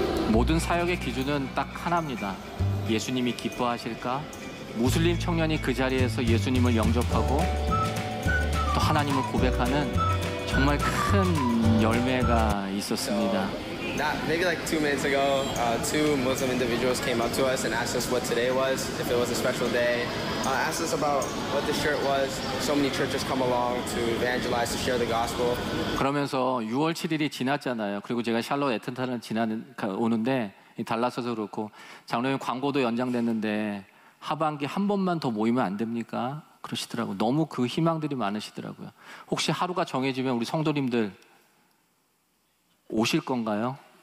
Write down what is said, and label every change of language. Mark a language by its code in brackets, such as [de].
[ko] 모든 사역의 기준은 딱 하나입니다. 예수님이 기뻐하실까? 무슬림 청년이 그 자리에서 예수님을 영접하고 또 하나님을 고백하는 정말 큰 열매가 있었습니다. [en] Maybe like 2 minutes ago, 2 Muslim individuals came up to us and asked us what today was, if it was a special day. Asked us about what the shirt was. So many churches come along to evangelize, to share the gospel. [ko] 그러면서 6월 7일이 지났잖아요. 그리고 제가 샬롯 애틀턴을 오는데 달라서도 그렇고 장로님 광고도 연장됐는데 하반기 한 번만 더 모이면 안 됩니까? 그러시더라고요. 너무 그 희망들이 많으시더라고요. 혹시 하루가 정해지면 우리 성도님들 오실 건가요?